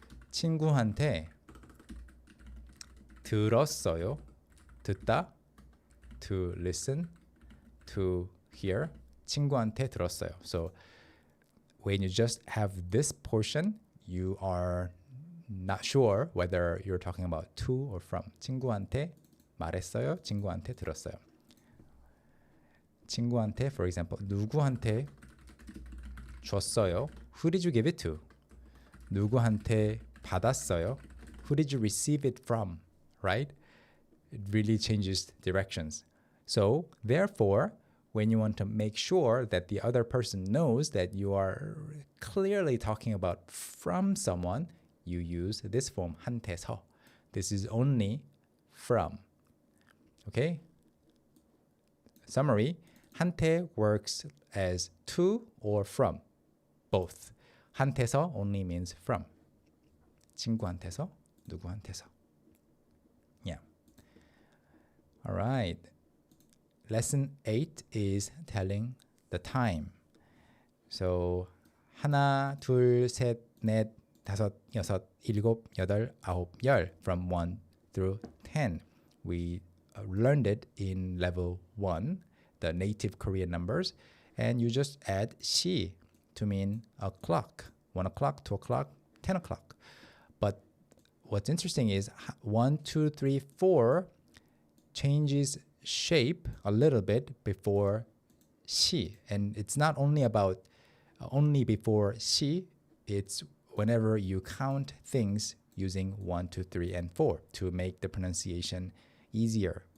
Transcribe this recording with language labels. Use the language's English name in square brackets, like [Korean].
[Korean] 친구한테 들었어요, [English] 듣다, to listen, to hear. [Korean] 친구한테 들었어요. [English] So when you just have this portion, you are not sure whether you're talking about to or from. [Korean] 친구한테 말했어요, 친구한테 들었어요. 친구한테, [English] for example, [Korean] 누구한테 줬어요? [English] Who did you give it to? [Korean] 누구한테 받았어요? [English] Who did you receive it from? Right? It really changes directions. So, therefore, when you want to make sure that the other person knows that you are clearly talking about from someone, you use this form, 한테서. This is only from. Okay? Summary, 한테 works as to or from, both. 한테서 only means from. [Korean] 친구한테서, 누구한테서. [English] Yeah. All right. Lesson 8 is telling the time. [Korean] So 하나, 둘, 셋, 넷, 다섯, 여섯, 일곱, 여덟, 아홉, 열 [English] from 1 through 10. We learned it in level 1, the native Korean numbers, and you just add 시 to mean a clock. 1 o'clock, 2 o'clock, 10 o'clock. But what's interesting is 1, 2, 3, 4 changes shape a little bit before 시, and it's not only about only before 시, it's whenever you count things using 1, 2, 3, and 4 to make the pronunciation easier.